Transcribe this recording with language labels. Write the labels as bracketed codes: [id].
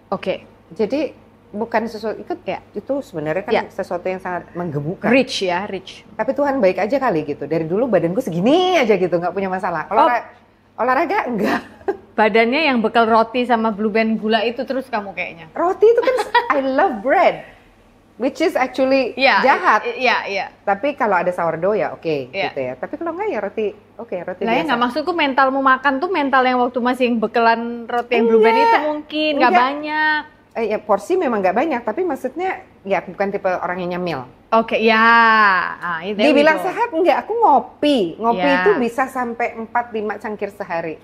[id] Oke. Jadi bukan sesuatu itu sebenarnya kan sesuatu yang sangat menggemukkan. [en] Rich. [id] Tapi Tuhan baik aja kali gitu. Dari dulu badanku segini aja gitu, nggak punya masalah. Kalau olahraga enggak. Badannya yang bekal roti sama blue band gula itu terus kamu kayaknya. Roti itu kan [en] I love bread, which is actually [id] jahat. Iya. Tapi kalau ada sourdough ya oke, gitu ya. Tapi kalau enggak ya roti biasa. Nah ya nggak, maksudku mentalmu makan tuh mental yang waktu masih bekelan roti yang blue band itu mungkin nggak banyak. Porsi memang nggak banyak, tapi maksudnya ya bukan tipe orang yang nyemil. Oke, Dibilang sehat enggak, aku ngopi itu bisa sampai 4-5 cangkir sehari.